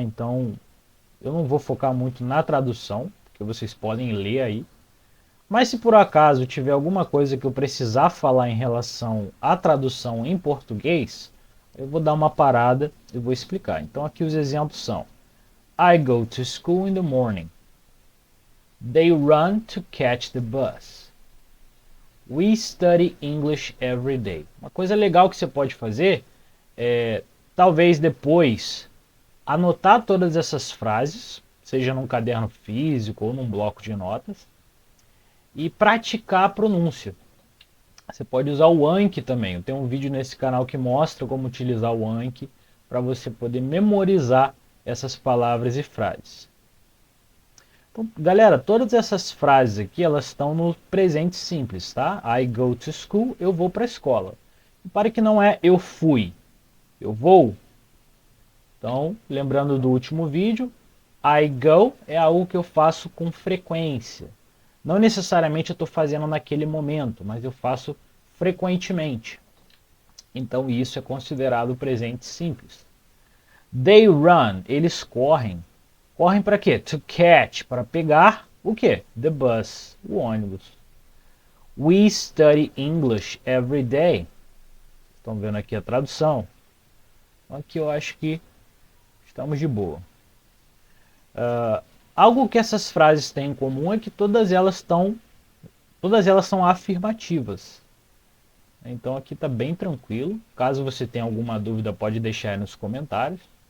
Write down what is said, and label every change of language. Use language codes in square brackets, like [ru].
[pt] Então eu não vou focar muito na tradução, porque vocês podem ler aí. Mas se por acaso tiver alguma coisa que eu precisar falar em relação à tradução em português, eu vou dar uma parada e vou explicar. Então aqui os exemplos são: [en] I go to school in the morning. They run to catch the bus. We study English every day. [pt] Uma coisa legal que você pode fazer é, talvez depois, anotar todas essas frases, seja num caderno físico ou num bloco de notas, e praticar a pronúncia. Você pode usar o Anki também. Eu tenho um vídeo nesse canal que mostra como utilizar o Anki para você poder memorizar essas palavras e frases. Então, galera, todas essas frases aqui, elas estão no presente simples, tá? [en] I go to school, [pt] eu vou para a escola. Repare que não é eu fui, eu vou. Então, lembrando do último vídeo, [en] I go [pt] é algo que eu faço com frequência. Não necessariamente eu estou fazendo naquele momento, mas eu faço frequentemente. Então isso é considerado presente simples. [en] They run, [pt] eles correm. Correm para quê? [en] To catch, [pt] para pegar o quê? [en] The bus, [pt] o ônibus. [en] We study English every day. [pt] Estão vendo aqui a tradução? Aqui eu acho que estamos de boa. Algo que essas frases têm em comum é que todas elas são afirmativas. Então aqui está bem tranquilo. Caso você tenha alguma dúvida, pode deixar aí nos comentários.